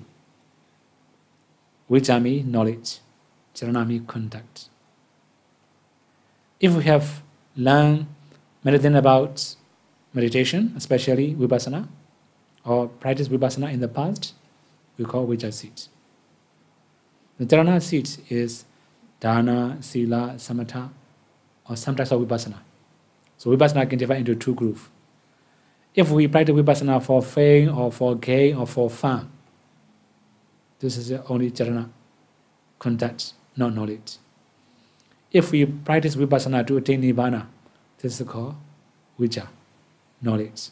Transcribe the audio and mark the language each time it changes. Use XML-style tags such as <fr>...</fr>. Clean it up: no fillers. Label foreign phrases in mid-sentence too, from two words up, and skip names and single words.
<en>Vijja means knowledge, charana means contact. If we have learned anything about meditation, especially Vipassana, or practice Vipassana in the past, we call vijja seeds. The charana seeds is dana, sila, samatha, or some types of Vipassana. So Vipassana can divide into two groups. If we practice Vipassana for fame or for gain or for fun, this is only charana, contact, not knowledge. If we practice Vipassana to attain Nibbāna, this is called vijja, knowledge.</en>